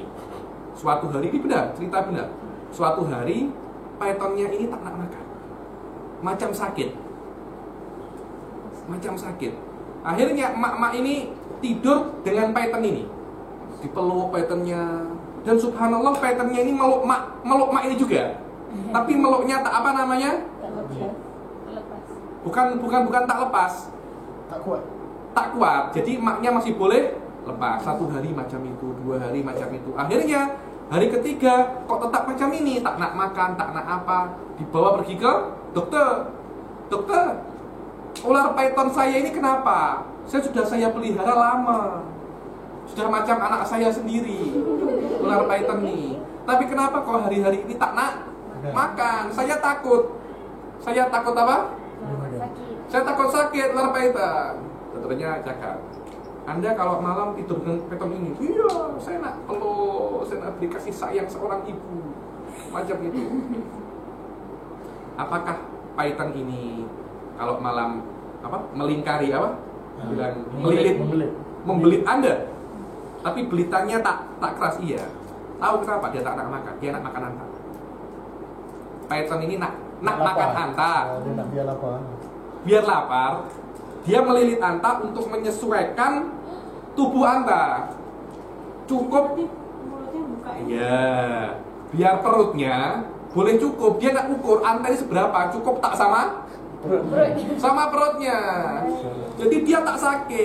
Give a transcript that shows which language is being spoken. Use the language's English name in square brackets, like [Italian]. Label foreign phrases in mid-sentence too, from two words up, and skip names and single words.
[Malay] Suatu hari, ini benar, cerita benar. Suatu hari pythonnya ini tak nak makan. Macam sakit. Akhirnya emak-emak ini tidur dengan python ini. Dipeluk pythonnya. Dan subhanallah pythonnya ini meluk mak ini juga. Tapi meluknya tak apa namanya? Bukan tak lepas. Tak kuat. Jadi emaknya masih boleh lepas. 1 hari macam itu, 2 hari macam itu. Akhirnya hari ketiga kok tetap macam ini, tak nak makan, tak nak apa. Dibawa pergi ke dokter. Dokter, ular python saya ini kenapa? Saya pelihara lama. Sudah macam anak saya sendiri. Ular python nih. Tapi kenapa kok hari-hari ini tak nak makan? Saya takut. Saya takut apa? Saya takut sakit ular python. Dokternya cakap, Anda kalau malam tidur dengan python ini, iya, saya nak peluk, saya nak beri kasih sayang seorang ibu. Macam itu. Apakah python ini kalau malam melingkari bilang membelit Anda? Tapi belitannya tak keras, iya. Tahu kenapa dia tak nak makan? Dia nak makan anta. Python ini nak makan anta. Dia nak biar lapar. Dia melilit anta untuk menyesuaikan tubuh anta. Cukup. Iya. Biar perutnya boleh cukup. Dia nak ukur anta ini seberapa. Cukup tak sama perutnya. Jadi dia tak sakit.